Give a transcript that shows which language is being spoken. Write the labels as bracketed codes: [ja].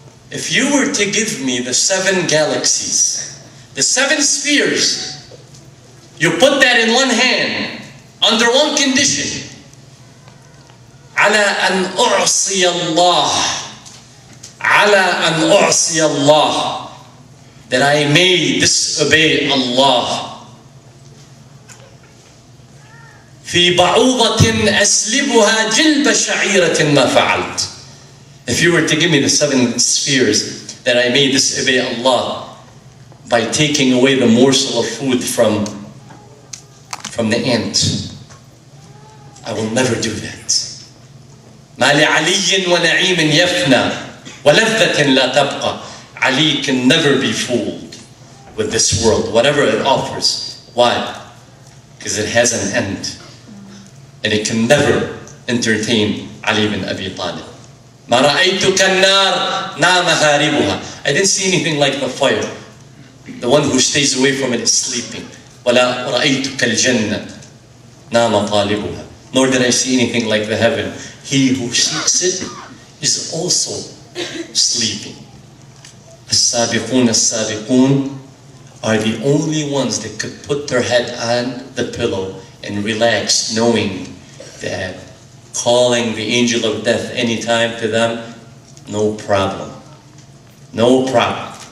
[en] If you were to give me the 7 galaxies, the 7 spheres, you put that in one hand, under one condition, [ar] عَلَى أَنْ أُعْصِيَ اللَّهِ [en] عَلَى أَنْ أُعْصِيَ اللَّهِ, that I may disobey Allah. [ar] في بعوضة أسلبها جلب شعيرة ما فعلت. [en] If you were to give me the 7 spheres, that I may disobey Allah by taking away the morsel of food from the ant, I will never do that. [ar] ما لعلي ونعيم يفنى ولذة لا تبقى. [en] Ali can never be fooled with this world, whatever it offers. Why? Because it has an end. And it can never entertain Ali ibn Abi Talib. [ar] ما رأيت كالنار نام هاربها. [en] I didn't see anything like the fire. The one who stays away from it is sleeping. [ar] ولا رأيت كالجنة نام طالبها. [en] Nor did I see anything like the heaven. He who seeks it is also sleeping. [ar] السابقون السابقون [en] are the only ones that could put their head on the pillow and relax, knowing that calling the angel of death anytime to them, no problem. No problem.